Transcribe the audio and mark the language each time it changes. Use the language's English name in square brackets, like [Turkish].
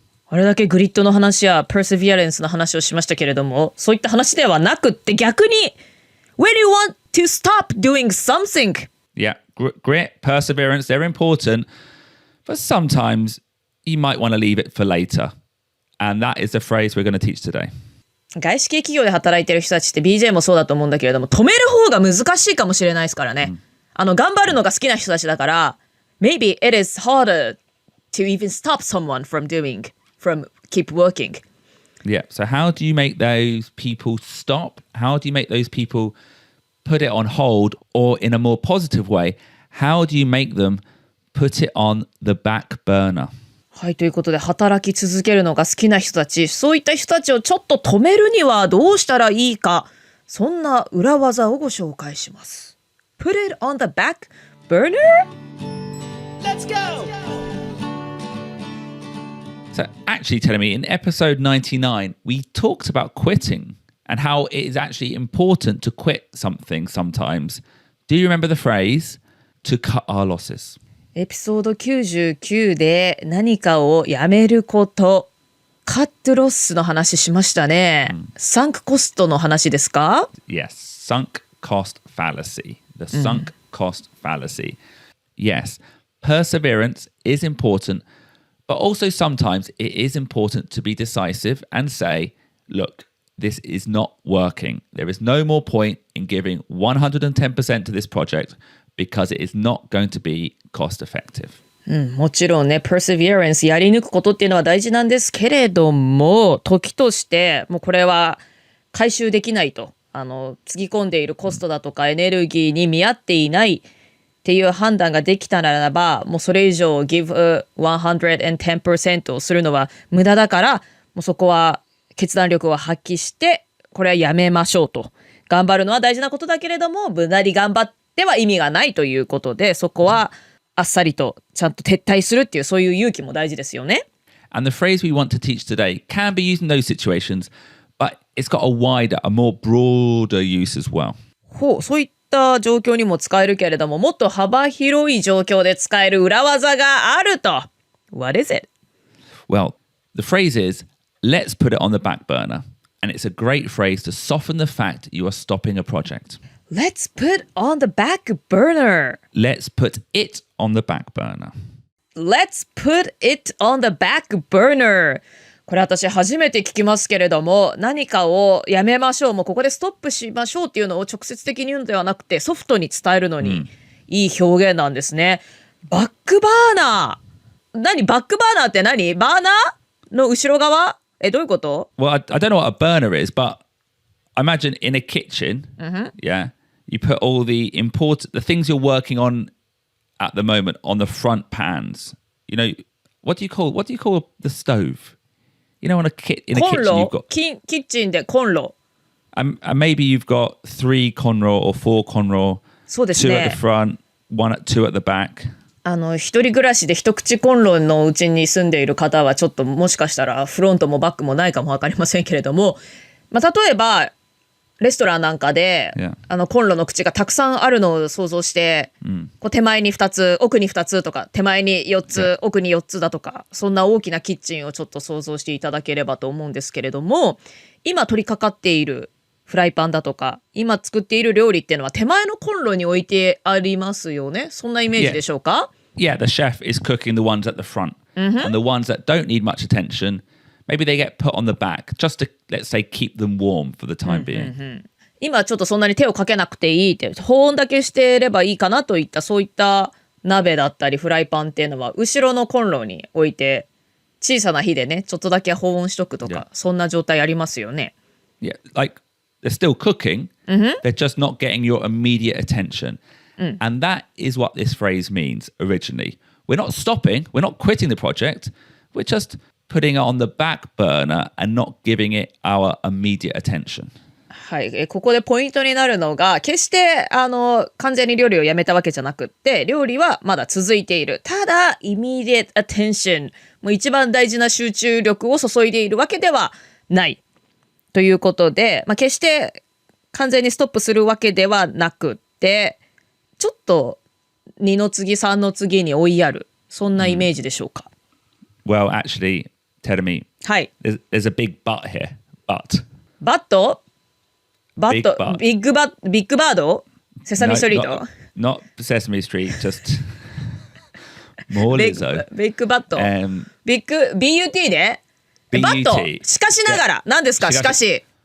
[Japanese] あれだけグリッドの話や perseverance の話をしましたけれども、そういった話ではなくって逆に [English] when you want to stop doing something. Yeah, grit, perseverance, they're important, but sometimes you might want to leave it for later. And that is the phrase we're going to teach today. [Japanese] 外資系企業で働いてる人たちって BJ もそうだと思うんだけれども止める方が難しいかもしれないですからね、頑張るのが好きな人たちだから [English] maybe it is harder to even stop someone from keep working Yeah, so how do you make those people stop? How do you make those people put it on hold? Or in a more positive way, how do you make them put it on the back burner? [Japanese] はい、ということで働き続けるのが好きな人たちそういった人たちをちょっと止めるにはどうしたらいいかそんな裏技をご紹介します [English] Put it on the back burner? Let's go! So actually telling me in episode 99 we talked about quitting and how it is actually important to quit something sometimes. Do you remember the phrase to cut our losses? [Japanese] エピソード99で何かをやめることカットロスの話しましたね。サンクコストの話ですか？ [English] Yes, sunk cost fallacy. The sunk cost fallacy. Yes, perseverance is important, but also sometimes it is important to be decisive and say, look, this is not working. There is no more point in giving 110% to this project because it is not going to be cost effective. [Japanese] もちろんね、perseverance やり抜くことっていうのは大事なんですけれども、時としてもうこれは回収できないと、つぎ込んでいるコストだとかエネルギーに見合っていないっていう判断ができたならば、もうそれ以上 [English] give 110% [Japanese] をするのは無駄だから、もうそこは決断力を発揮してこれはやめましょうと。頑張るのは大事なことだけれども、無駄に頑張っては意味がないということで、そこはあっさりとちゃんと撤退するっていう、そういう勇気も大事ですよね。 [English] And the phrase we want to teach today can be used in those situations, but it's got a wider, a more broader use as well. [Japanese] そういった状況にも使えるけれども、もっと幅広い状況で使える裏技があると。 [English] What is it? Well, the phrase is, let's put it on the back burner. And it's a great phrase to soften the fact you are stopping a project. Let's put on the back burner. Let's put it on the back burner. Let's put it on the back burner. [Japanese] これ私初めて聞きますけれども、何かをやめましょう、もうここでストップしましょうっていうのを直接的に言うのではなくて、ソフトに伝えるのにいい表現なんですね。バックバーナー。バックバーナーって何？バーナーの後ろ側？どういうこと？ [English] Well, I don't know what a burner is, but I imagine in a kitchen, yeah, you put all the things you're working on at the moment on the front pans. You know, what do you call the stove? You know, in a kitchen you've got [Japanese] キッチンでコンロ。 [English] and maybe you've got 3 conroe or 4 conroe, [Japanese] そうですね。 [English] 2 at the front, 2 at the back. [Japanese] 一人暮らしで一口コンロのうちに住んでいる方はちょっともしかしたらフロントもバックもないかも分かりませんけれども、例えばレストランなんかで、コンロの口がたくさんあるのを想像して、こう手前に2つ奥に2つとか手前に4つ奥に4つだとか、そんな大きなキッチンをちょっと想像していただければと思うんですけれども、今取り掛かっているフライパンだとか今作っている料理っていうのは手前のコンロに置いてありますよね。そんなイメージでしょうか？ [English] Yeah, the chef is cooking the ones at the front, and the ones that don't need much attention, maybe they get put on the back just to, let's say, keep them warm for the time being. [Japanese] 今ちょっとそんなに手をかけなくていいって保温だけしてればいいかなといったそういった鍋だったりフライパンっていうのは後ろのコンロに置いて小さな火でねちょっとだけ保温しとくとか、そんな状態ありますよね。 [English] Yeah, like they're still cooking, they're just not getting your immediate attention. And that is what this phrase means originally. We're not stopping, we're not quitting the project, we're just putting it on the back burner and not giving it our immediate attention. [Japanese] はい、ここでポイントになるのが決して完全に料理をやめたわけじゃなくって料理はまだ続いている。ただ [English] immediate attention [Japanese] もう一番大事な集中力を注いでいるわけではないということで、決して完全にストップするわけではなくってちょっと2の次3の次に追いやる、そんなイメージでしょうか。 [English] Well, actually, Terumi, [Japanese] はい。 [English] there's a big but here. But. [Japanese] バットビッグバードセサミストリート [English] Not Sesame Street, just more Lizzo. [Japanese] ビッグバット、ビッグ BUT で [English] BUT [Japanese] バットしかしながら何ですかしかし